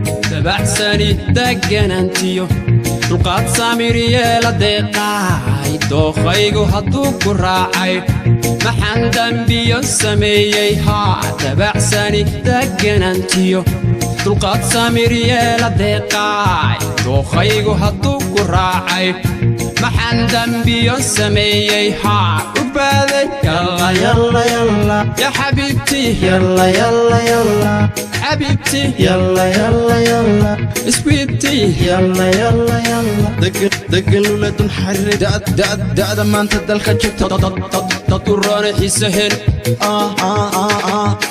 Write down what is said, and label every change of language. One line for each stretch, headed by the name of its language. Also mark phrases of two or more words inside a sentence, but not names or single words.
Somali: Dabacsani deganaantiyo, dulqaad samir yeela deeqaay, dookhaygu hadduu ku raacay, maxaan dambiyo sameeyey? Haa, dabacsani deganaantiyo, dulqaad samir yeela deeqaay, dookhaygu hadduu ku raacay, maxaan dambiyo sameeyey? Haa, u baaday.
Arabic: يلا يلا يلا يا حبيبتي. Yalla, yalla, yalla. Xabiibti. Yalla, yalla, yalla. Iswiibti. يلا يلا يلا.
Somali: Degan, degan ula dun xariirin. Da'd-, da'd-, da'da maanta dalka joogta. Dad, dad, dad, dad u roonay xiisaheen. Ah, ah, ah, ah.